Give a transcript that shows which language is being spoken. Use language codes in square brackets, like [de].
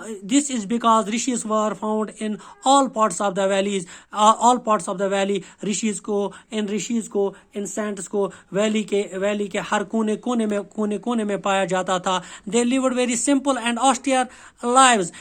[ur] This is because رشیز [en] were found in all parts of the valley. [ur] رشیز کو ان cents کو valley کے ہر کونے میں پایا جاتا تھا. [en] they lived very simple and austere lives.